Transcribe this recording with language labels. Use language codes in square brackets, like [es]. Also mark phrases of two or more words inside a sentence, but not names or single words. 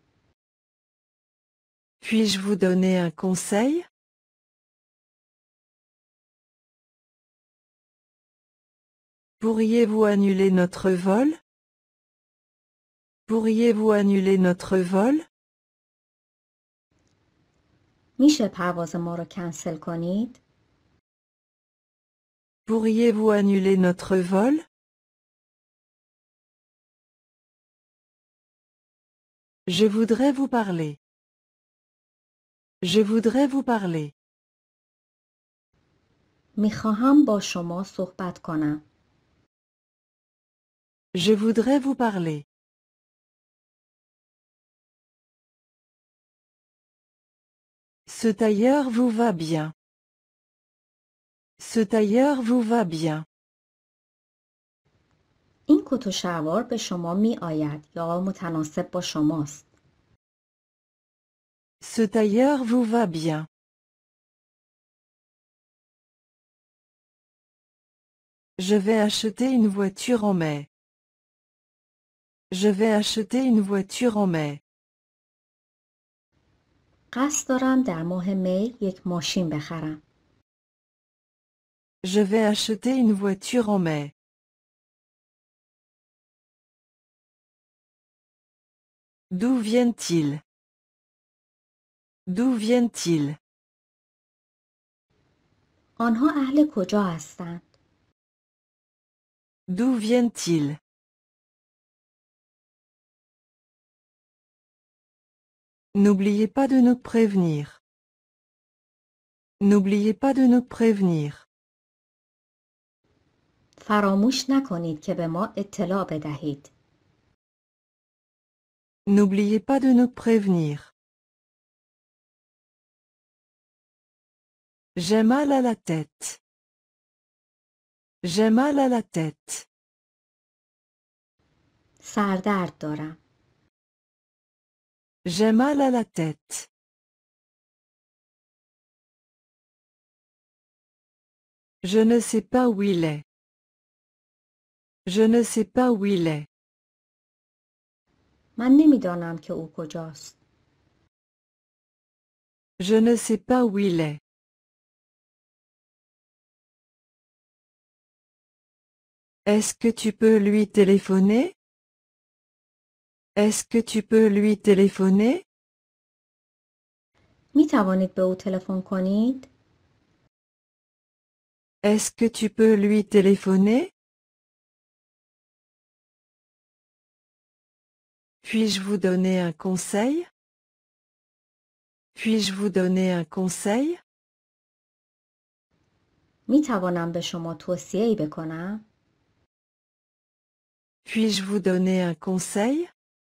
[fr] Puis-je vous donner un conseil? Pourriez-vous annuler notre vol? Pourriez-vous annuler notre vol? [fa] میشه پرواز ما رو کنسل کنید؟ [fr] Pourriez-vous annuler notre vol? Je voudrais vous parler. Je voudrais vous parler. [fa] میخواهم با شما صحبت کنم. [fr] Je voudrais vous parler. Ce tailleur vous va bien. Ce tailleur vous va bien. [fa] این کت و شلوار به شما می آید یا متناسب با شماست؟ [fr] Ce tailleur vous va bien. Je vais acheter une voiture en mai. Je vais acheter une voiture en mai. [fa] قصد دارم در ماه می یک ماشین بخرم. [fr] Je vais acheter une voiture en mai. D'où viennent-ils? D'où viennent-ils? [fa] آنها اهل کجا هستند؟ [fr] D'où viennent-ils? N'oubliez pas de nous prévenir. N'oubliez pas de nous prévenir. [fa] فراموش نکنید که به ما اطلاع بدهید. [fr] N'oubliez pas de nous prévenir. J'ai mal à la tête. J'ai mal à la tête. [fa] سردرد دارم. [fr] J'ai mal à la tête. Je ne sais pas où il est. Je ne sais pas où il est. [fa] من نمیدانم که او کجاست. [fr] Je ne sais pas où il est. Est-ce que tu peux lui téléphoner? Est-ce que tu peux lui téléphoner? [fa] می توانید به او تلفن کنید؟ [fr] Est-ce que tu peux lui téléphoner? Puis-je vous donner un conseil? Puis-je vous donner un conseil? [fa] می توانم به شما توصیه‌ای بکنم؟ [fr] Puis-je vous donner un conseil?